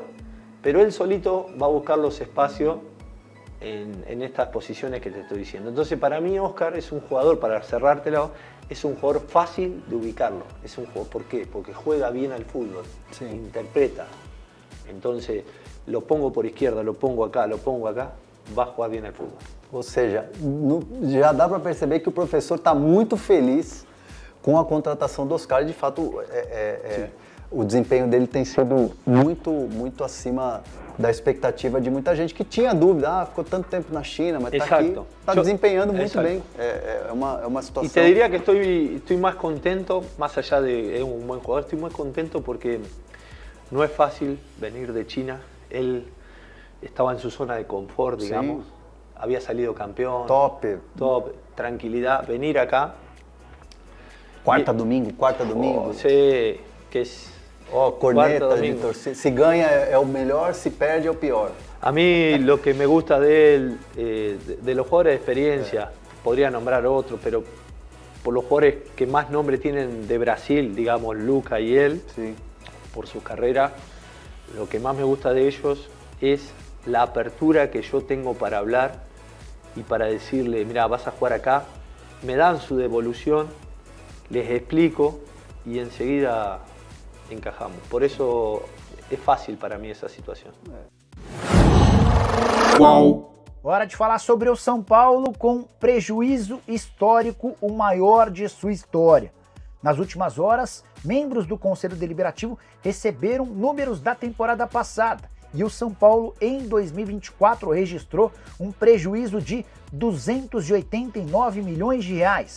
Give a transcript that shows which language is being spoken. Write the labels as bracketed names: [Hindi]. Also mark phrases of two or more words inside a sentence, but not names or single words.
[Spanish] Pero él solito va a buscar los espacios en estas posiciones que te estoy diciendo. Entonces, para mí, Oscar es un jugador, para cerrártelo, es un jugador fácil de ubicarlo. Es un jugador, ¿por qué? Porque juega bien al fútbol, Sí. interpreta. Entonces, lo pongo por izquierda, lo pongo acá, va a jugar bien al fútbol. [Portuguese] Ou seja, já dá para perceber que o professor está muito feliz com a contratação do Oscar. De fato, o desempenho dele tem sido muito acima da expectativa de muita gente que tinha dúvida. Ficou tanto tempo na China, mas está aqui, está desempenhando muito bem. É uma situação... [Spanish] Y te diría que estoy más contento, más allá de un buen jugador, estoy más contento porque no es fácil venir de China. Él estaba en su zona de confort, digamos. Sí. Había salido campeón. Top. Tranquilidad. Venir acá. [Portuguese] Quarta domingo. [Spanish] Sé que es... [Portuguese] Corneta de torcida. Se ganha é o melhor, se perde é o pior. [Spanish] A mí lo que me gusta de él, de los jugadores de experiencia, podría nombrar otros, pero por los jugadores que más nombre tienen de Brasil, digamos, Luca y él, Sí. por su carrera, lo que más me gusta de ellos es la apertura que yo tengo para hablar y para decirle, mira, vas a jugar acá, me dan su devolución, les explico y enseguida encajamos. Por eso es fácil para mí esa situación. [Portuguese] Hora de falar sobre o São Paulo com prejuízo histórico, o maior de sua história. Nas últimas horas, membros do Conselho Deliberativo receberam números da temporada passada e o São Paulo, em 2024, registrou um prejuízo de 289 milhões de reais.